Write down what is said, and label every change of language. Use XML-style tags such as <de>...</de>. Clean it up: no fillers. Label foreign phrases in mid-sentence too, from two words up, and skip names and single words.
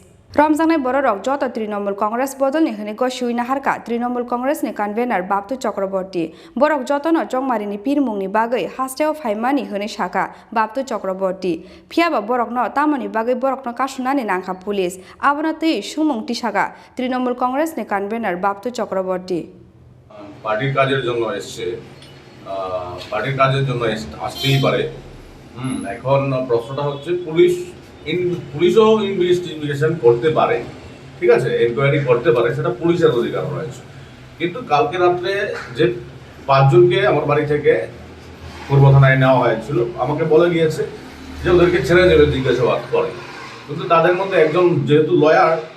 <trp>Romkha Bororok joto Trinamool Congress bodolni hini go shuina harka Trinamool Congress ni convener Babtu Chakraborty Borok jotono Chongmarini Pirmungni bagai Hasteo Phaimani hini shaka Babtu Chakraborty Phiaba Borokno Tamani bagai Borokno kashunani nangkha Police abona tei sumung tishaga Trinamool Congress ni convener Babtu Chakraborty</trp> <bn>পার্টির কাজের জন্য এসেছে পার্টির কাজের জন্য আসতেই পারে এখন প্রশ্নটা হচ্ছে পুলিশও ইনভেস্টিগেশন করতে পারে ঠিক আছে এনকোয়ারি করতে পারে সেটা পুলিশের অধিকার রয়েছে কিন্তু কালকে রাতে যে পাঁচজনকে আমার বাড়ি থেকে পূর্ব থানায় নেওয়া হয়েছিল আমাকে বলে গিয়েছে যে ওদেরকে ছেড়ে দেবে জিজ্ঞাসাবাদ করে কিন্তু তাদের মধ্যে একজন যেহেতু লয়ার</bn>